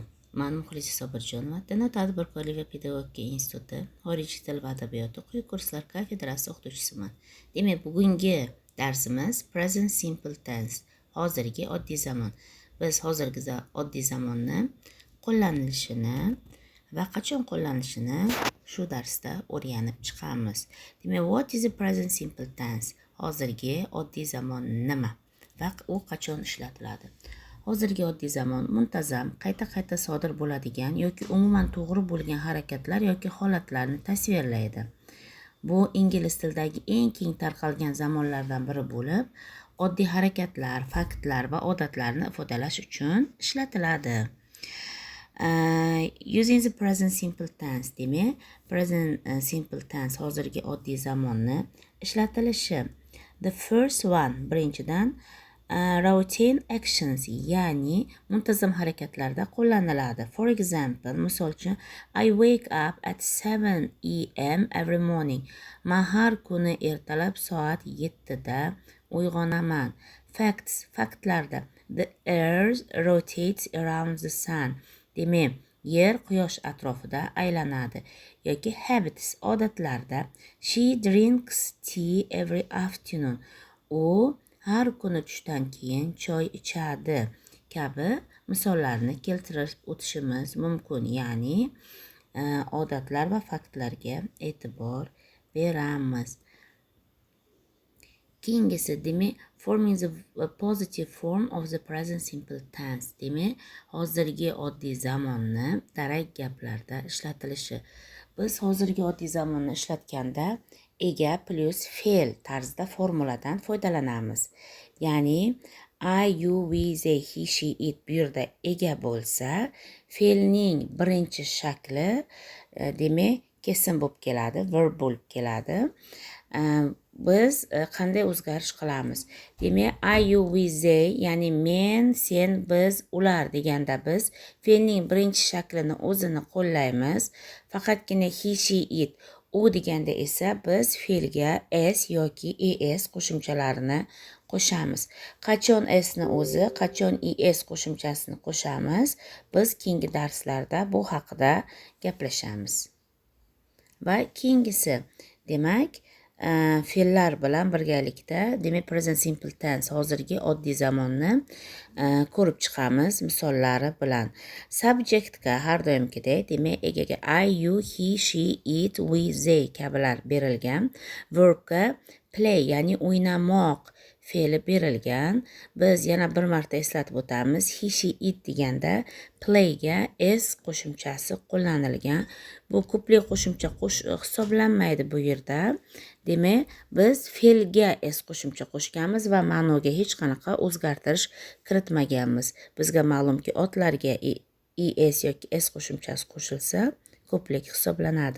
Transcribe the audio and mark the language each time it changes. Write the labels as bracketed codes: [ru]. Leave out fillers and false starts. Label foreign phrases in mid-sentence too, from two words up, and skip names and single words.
[uz] Men Muxlisa Sobirjonova, Dana tadbirkorlik va pedagogika instituti xorijiy til va adabiyoti quyi kurslar kafedrasi o'qituvchisiman. Demak, bugungi darsimiz [en] present simple tense, [uz] hozirgi oddiy zamon. Biz hozirgi oddiy zamonni qo'llanilishini va qachon qo'llanilishini shu darsda o'rganib chiqamiz. Demak, [en] what is the present simple tense? [uz] Hozirgi oddiy zamon nima va u qachon ishlatiladi? Hozirgi oddiy zamon muntazam, qayta-qayta sodir bo'ladigan yoki umuman to'g'ri bo'lgan harakatlar yoki holatlarni tasvirlaydi. Bu ingliz tilidagi eng keng tarqalgan zamonlardan biri bo'lib, oddiy harakatlar, faktlar va odatlarni ifodalash uchun ishlatiladi. [en] Using the present simple tense, demak, present simple tense [uz] hozirgi oddiy zamonni ishlatilishi. [en] The first one, birinchidan routine actions, [uz] ya'ni muntazam harakatlarda qo'llaniladi. [en] For example, [uz] misol uchun, [en] I wake up at 7 am every morning. [uz] Men har kuni ertalab soat 7 da uyg'onaman. [en] Facts, faktlarda, the earth rotates around the sun. [uz] Demak, yer quyosh atrofida aylanadi. Yoki habits, odatlarda, [en] she drinks tea every afternoon. [uz] U har kuni tushdan keyin choy ichadi kabi misollarni keltirib o'tishimiz mumkin. Ya'ni odatlar va faktlarga e'tibor beramiz. Keyingisi, demak, [en] forming the positive form of the present simple tense. [uz] Demak, hozirgi oddiy zamonni darak gaplarda ishlatilishi. Biz hozirgi oddiy zamonni ishlatganda ega plus fe'l tarzida formuladan foydalanamiz. Ya'ni [en] I, you, we, they, he, she, it [uz] bu yerda ega bo'lsa, fe'lning birinchi shakli demak kesim bo'lib keladi, verb bo'lib keladi. Biz qanday o'zgarish qilamiz? Demak, [en] I, you, we, they, [uz] ya'ni men, sen, biz, ular deganda biz fe'lning birinchi shaklini o'zini qo'llaymiz. Faqatgina [en] he, she, it, [uz] u deganda esa biz fe'lga s yoki es qo'shimchalarini qo'shamiz. Qachon sni o'zi, qachon es qo'shimchasini qo'shamiz? Biz keyingi darslarda bu haqida gaplashamiz. Va keyingisi, demak, fe'llar bilan birgalikda, demak, [en] present simple tense [uz] hozirgi oddiy zamonni ko'rib chiqamiz misollari bilan. Subjectga har doimgidek, demak, egaga [en] I, you, he, she, it, we, they [uz] kabilar berilgan. Verbga play, ya'ni o'ynamoq fe'li berilgan. Biz yana bir marta eslatib o'tamiz. [en] He, she, it [uz] deganda playga s qo'shimchasi qo'llanilgan. Bu ko'plik qo'shimcha hisoblanmaydi bu yerda. Demak, biz fe'lga s qo'shimcha qo'shganmiz va ma'noga hech qanaqa o'zgartirish kiritmaganmiz. Bizga ma'lumki, otlarga es yoki s qo'shimchasi qo'shilsa, ko'plik hisoblanadi.